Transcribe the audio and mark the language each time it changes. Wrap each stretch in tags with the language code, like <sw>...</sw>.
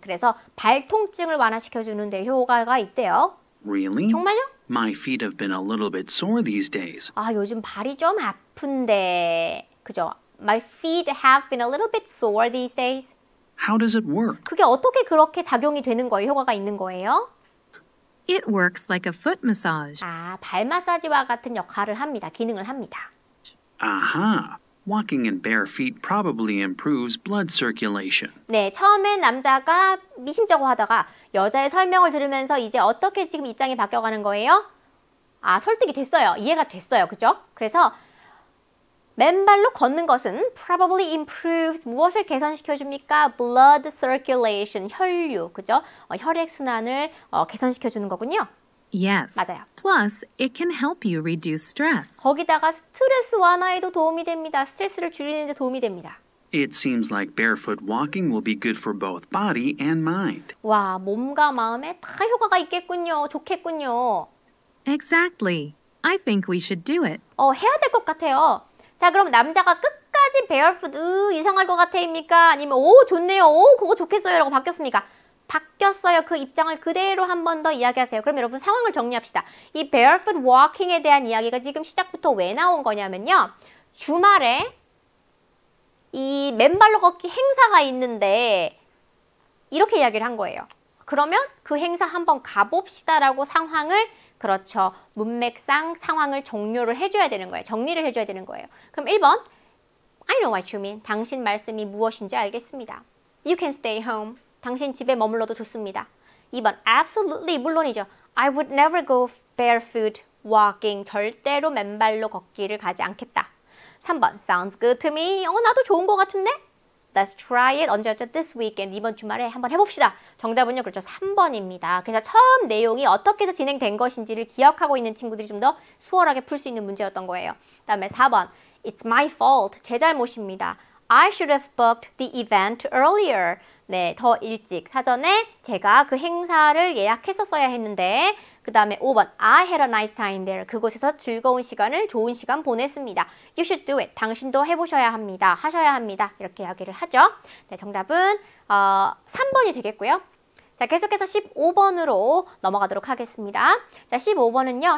<ko>그래서 발 통증을 완화시켜주는 데 효과가 있대요.</ko> <en>Really?</en> <ko>정말요?</ko> <en>My feet have been a little bit sore these days.</en> <ko>아, 요즘 발이 좀 아픈데. 그죠?</ko> <en>My feet have been a little bit sore these days. How does it work?</en> <ko>그게 어떻게 그렇게 작용이 되는 거예요? 효과가 있는 거예요?</ko> <en>It works like a foot massage.</en> <ko>아, 발 마사지와 같은 역할을 합니다. 기능을 합니다.</ko> <en>Aha! Walking in bare feet probably improves blood circulation.</en> <ko>네, 처음엔 남자가 미심쩍어 하다가 여자의 설명을 들으면서 이제 어떻게 지금 입장이 바뀌어가는 거예요? 아, 설득이 됐어요. 이해가 됐어요. 그죠? 그래서 맨발로 걷는 것은</ko> <en>probably improves</en> <ko>무엇을 개선시켜줍니까?</ko> <en>blood circulation,</en> <ko>혈류, 그죠? 혈액순환을 개선시켜주는 거군요.</ko> <en>Yes.</en> <ko>맞아요.</ko> <en>Plus, it can help you reduce stress.</en> <ko>거기다가 스트레스 완화에도 도움이 됩니다. 스트레스를 줄이는 데 도움이 됩니다.</ko> <en>It seems like barefoot walking will be good for both body and mind.</en> <ko>와, 몸과 마음에 다 효과가 있겠군요. 좋겠군요.</ko> <en>Exactly. I think we should do it.</en> <ko>해야 될 것 같아요. 자, 그럼 남자가 끝까지 barefoot, 이상할 것 같아입니까? 아니면 오, 좋네요. 오, 그거 좋겠어요. 라고 바뀌었습니까? 바뀌었어요. 그 입장을 그대로 한 번 더 이야기하세요. 그럼 여러분 상황을 정리합시다. 이 barefoot walking에 대한 이야기가 지금 시작부터 왜 나온 거냐면요. 주말에 이 맨발로 걷기 행사가 있는데 이렇게 이야기를 한 거예요. 그러면 그 행사 한번 가봅시다라고 상황을 그렇죠. 문맥상 상황을 종료를 해줘야 되는 거예요. 정리를 해줘야 되는 거예요. 그럼 1번</ko> <en>I know what you mean.</en> <ko>당신 말씀이 무엇인지 알겠습니다.</ko> <en>You can stay home.</en> <ko>당신 집에 머물러도 좋습니다. 2번</ko> <en>absolutely</en> <ko>물론이죠.</ko> <en>I would never go barefoot walking.</en> <ko>절대로 맨발로 걷기를 가지 않겠다.</ko> <en>3번 sounds good to me.</en> <ko>나도 좋은 것 같은데?</ko> <en>Let's try it.</en> <ko>언제였죠?</ko> <en>This weekend.</en> <ko>이번 주말에 한번 해봅시다. 정답은요. 그렇죠. 3번입니다. 그래서 처음 내용이 어떻게 해서 진행된 것인지를 기억하고 있는 친구들이 좀 더 수월하게 풀 수 있는 문제였던 거예요. 그 다음에 4번</ko> <en>It's my fault.</en> <ko>제 잘못입니다.</ko> <en>I should have booked the event earlier.</en> <ko>네, 더 일찍 사전에 제가 그 행사를 예약했었어야 했는데 그 다음에 5번</ko> <en>I had a nice time there.</en> <ko>그곳에서 즐거운 시간을 좋은 시간 보냈습니다.</ko> <en>You should do it.</en> <ko>당신도 해보셔야 합니다. 하셔야 합니다. 이렇게 이야기를 하죠. 네, 정답은 3번이 되겠고요. 자, 계속해서 15번으로 넘어가도록 하겠습니다. 자, 15번은요.</ko>